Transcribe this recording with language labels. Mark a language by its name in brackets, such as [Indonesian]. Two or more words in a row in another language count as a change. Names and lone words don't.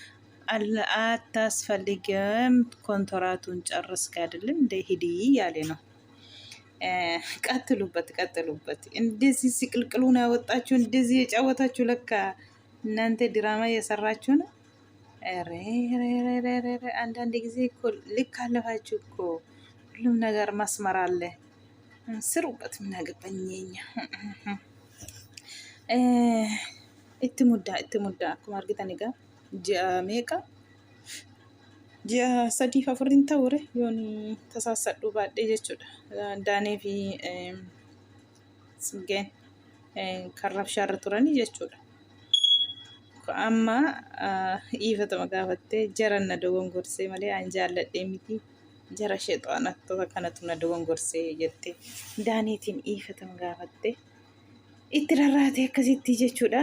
[Amharic] አታስፈልግም፣ ኮንትራቱን ጨርስክ አይደለም እንደ ሂዲ ያለ ነው። ቀጥሉበት። እንደዚህ ሲቅልቅሉን ያወጣችሁ፣ እንደዚህ የጫወታችሁ፣ ለካ እናንተ ድራማ እየሰራችሁ ነው። አንዳንድ ጊዜ እኮ ልክ አለፋችሁ እኮ። ሁሉም ነገር መስመር አለ። ስሩበት። ምን አገባኝ። እትሙዳ [Oromo] akkuma argitan egaa ji'a meeqa? Ji'a 3-4 ta'ure yoon tasaasadhu baadhee jechuudha. Daanee fi Siggeen kan rabshaarra turanii jechuudha. Amma dhiifatama gaafattee jara na dogongorsee malee an jaalladhee miti, jara sheexaanattoota kanatu na dogongorsee jettee Daaneetiin dhiifatama gaafattee itti rarraatee akkasitti jechuudha.